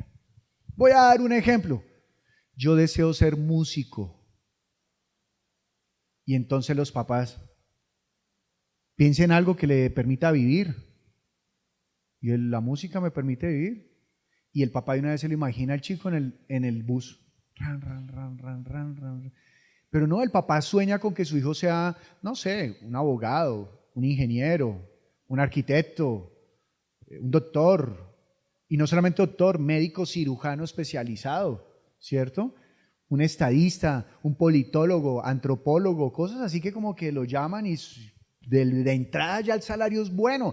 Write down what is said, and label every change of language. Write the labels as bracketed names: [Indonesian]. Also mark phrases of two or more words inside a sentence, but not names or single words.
[Spanish] Voy a dar un ejemplo. Yo deseo ser músico. Y entonces los papás piensen algo que le permita vivir. Y la música me permite vivir. Y el papá de una vez se lo imagina al chico en el bus. Ran, ran, ran, ran, ran, ran. Pero no, el papá sueña con que su hijo sea, no sé, un abogado, un ingeniero, un arquitecto, un doctor. Y no solamente doctor, médico cirujano especializado, ¿cierto? Un estadista, un politólogo, antropólogo, cosas así que como que lo llaman y de entrada ya el salario es bueno.